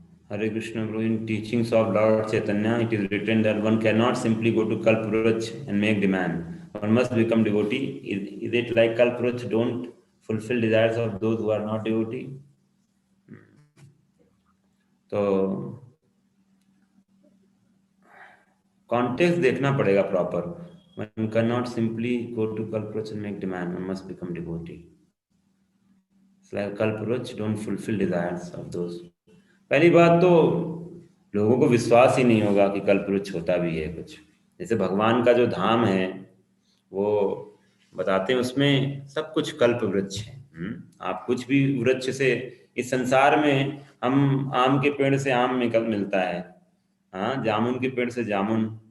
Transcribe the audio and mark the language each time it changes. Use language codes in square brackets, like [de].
[en] Hare Krishna Prabhu, in teachings of Lord Chaitanya, it is written that one cannot simply go to Kalpurach and make demand. One must become devotee. Is it like Kalpurach don't fulfill desires of those who are not devotee? [hi] तो context देखना पड़ेगा proper. [en] One cannot simply go to Kalpurach and make demand. One must become devotee. It's like Kalpurach don't fulfill desires of those. [hi] पहली बात तो लोगों को विश्वास ही नहीं होगा कि कल्पवृक्ष होता भी है कुछ. जैसे भगवान का जो धाम है वो बताते हैं उसमें सब कुछ कल्पवृक्ष है. आप कुछ भी वृक्ष से, इस संसार में हम आम के पेड़ से आम मिलता है, हाँ, जामुन के पेड़ से जामुन.